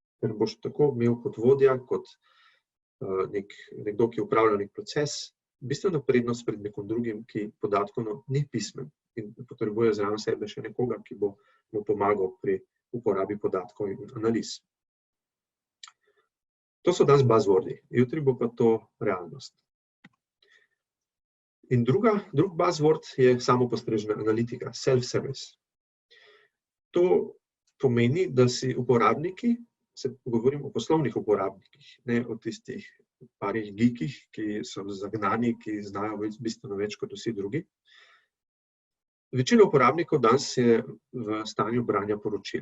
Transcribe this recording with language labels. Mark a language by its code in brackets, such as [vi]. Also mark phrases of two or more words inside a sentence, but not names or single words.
[sl] Ker boš tako imel kot vodja, kot nekdo, ki upravlja nek proces, bistveno prednost pred nekom drugim, ki podatkovno ni pismen in potrebuje zraven sebe še nekoga, ki bo mu pomagal pri uporabi podatkov in analiz. To so danes buzzwordi, jutri bo pa to realnost. In drug buzzword je samopostrežna analitika, self-service. To pomeni, da si uporabniki, govorim o poslovnih uporabnikih, ne o tistih parih geekih, ki so zagnani, ki znajo bistveno več kot vsi drugi. Večina uporabnikov danes je v stanju branja poročil.